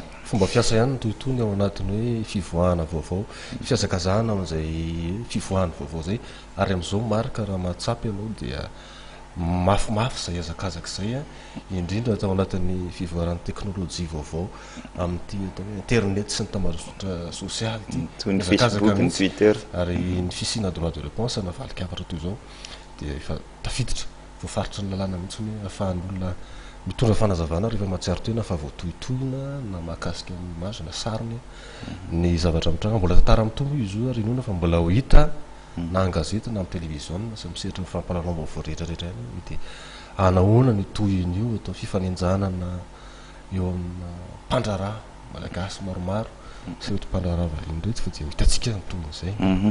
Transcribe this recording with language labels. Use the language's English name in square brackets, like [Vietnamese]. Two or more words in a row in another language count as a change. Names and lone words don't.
[Malagasy] Fomba fiasa ihany tohitony ao anatiny hoe fivoahana vaovao fiazakazahana amin'izay fivoahana vaovao zay ary amin'izao marika raha mahatsapy ianao dia mafimafy zay azakazaka zay indrindra atao anatin'ny fivoaran'ny teknôlôjia vaovao amin'ity atao hoe internet sy ny tambazotra sosialy toy ny Facebook, ny Twitter ary ny fisina [French] droit de réponse [Malagasy] navalika avatra toy izao dia efa tafiditra voafaritra ny lalàna mihitsy hoe ahafahan'olona mitondra fanazavana rehefa mahatsiaro tena fa voatohitohina na mahakasika ny image na sariny ny zavatra mitranga mbola tantara mitombo izy io ary inona fa mbola ho hita na an-gazety na amin'ny télévision sy misehatra ny fampalalao vaovao rehetrarehetra ihany dia anahoana ny tohin'io atao fifanenjanana eo amin'ny mpandraraha malagasy maromaro sy ohatry mpandraraha vahiny rehetra fa dia hitantsika ny tohin'izay.